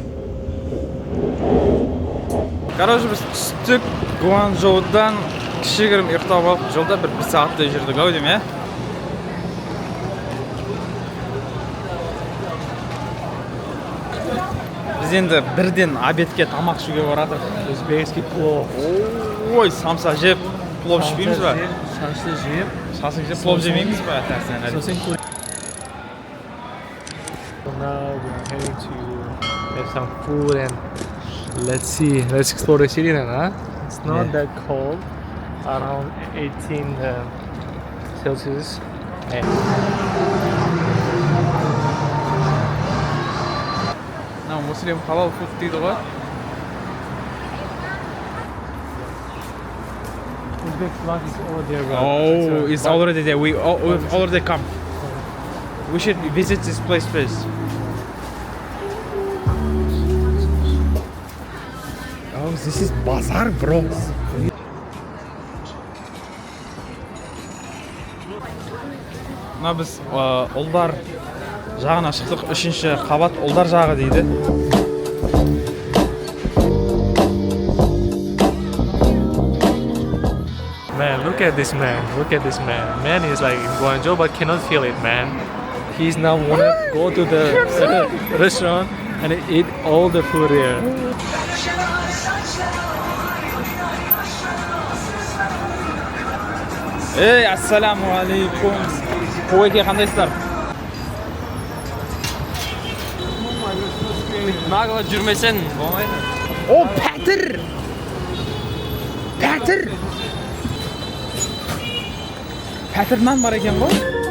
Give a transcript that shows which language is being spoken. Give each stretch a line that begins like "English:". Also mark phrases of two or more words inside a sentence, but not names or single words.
Kazakh: Короче, біз түстік Гуанчжоудан кішігірім ұйықтап алып, жолда бір сағаттай жүрдік ау деймін, Біз енді бірден обедке тамақ ішуге барадық.
Russian: Өзбекский плов.
Kazakh: Ой, самса жеп, плов ішпейміз ба? Шашлык жеп. Шашлык жеп, плов жемейміз ба?
English: Now we are heading to have some food and let's explore the city then, huh? It's not that cold, around 18 Celsius. Now Muslim halal food
Kazakh: дейді ғой.
English: Uzbek flag is over there. Oh, it's already there. We've already come. We should visit this place first. Oh, this is bazaar, bro.
Kazakh: Мына біз ұлдар жағына шықтық. 3-ші қабат ұлдар жағы дейді.
English: Man, look at this man. Man is like in Guangzhou but cannot feel it, man. He's now wanna go to the restaurant and eat all the food here.
Arabic: Ey, السلام عليكم.
Kazakh: Қойке қандайсыздар? Нағылы жүрмесен болмайды. О, пәтір! Пәтір нан бар екен ғой?